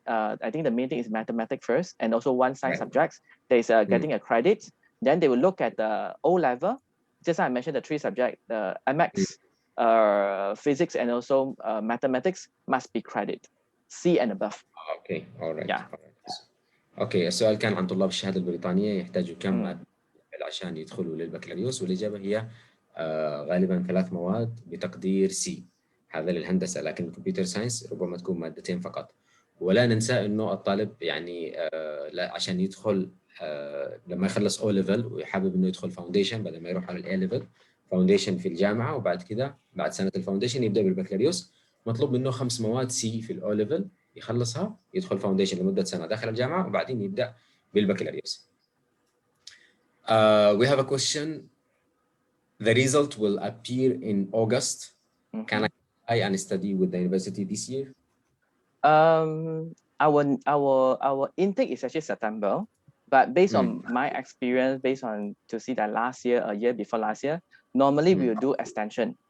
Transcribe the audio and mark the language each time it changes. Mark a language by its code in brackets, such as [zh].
[en] I think the main thing is mathematics first, and also 1 science subjects. There's getting a credit. Then they will look at the O-level. Just like I mentioned, the 3 subjects, the MX, physics, and also mathematics must be credit, C and above. Okay, all right. Yeah. All right. [ar] اوكي، السؤال كان عن طلاب الشهاده البريطانيه يحتاجوا كم ماده عشان يدخلوا للبكالوريوس، والاجابه هي غالبا 3 مواد بتقدير سي، هذا للهندسه، لكن الكمبيوتر ساينس ربما تكون 2 مادتين فقط. ولا ننسى انه الطالب يعني عشان يدخل لما يخلص او ليفل ويحابب انه يدخل فاونديشن بدل ما يروح على الاي ليفل، فاونديشن في الجامعه، وبعد كده بعد سنه الفاونديشن يبدا بالبكالوريوس. مطلوب منه 5 مواد سي في الاو ليفل يخلصها، يدخل فاونديشن لمده سنه داخل الجامعه، وبعدين يبدا بالبكالوريوس. [en] We have a question. The result will appear in August. Can I apply and study with the university this year? Our intake is actually September, but based on my experience, based on to see that last year, a year before last year, normally we will do extension.